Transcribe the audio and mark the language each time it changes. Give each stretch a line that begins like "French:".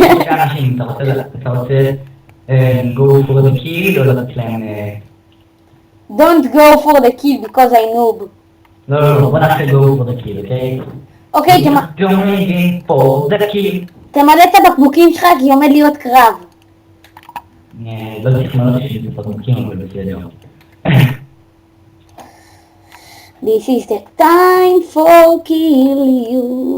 Hebrew: אנשים, אתה רוצה
English: go for the kill
Hebrew: או לתת להם...
English: Don't go for the kill because I noob.
Hebrew: לא, בוא נעשה
English: go for the kill,
Hebrew: אוקיי? אוקיי,
English: going for the kill.
Hebrew: תמלא את הבקבוקים שלך כי עומד להיות קרב. לא צריך למלא את הבקבוקים, אבל בסדר.
English: This is the time for kill you.